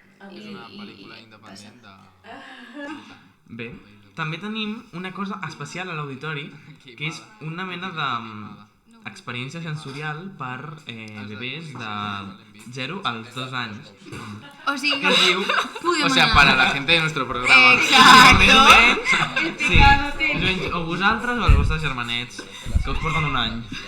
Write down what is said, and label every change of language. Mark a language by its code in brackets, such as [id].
[ca] És una pel·lícula independent de... Bé, també tenim una cosa especial a l'auditori, que és una mena d'experiència sensorial per bebès de 0 als 2 anys. O sigui, Que es diu... [es] O sea, para la gente de nuestro programa. [ca] Més o menys, sí, més o menys, o vosaltres o els vostres germanets, que us porten un any.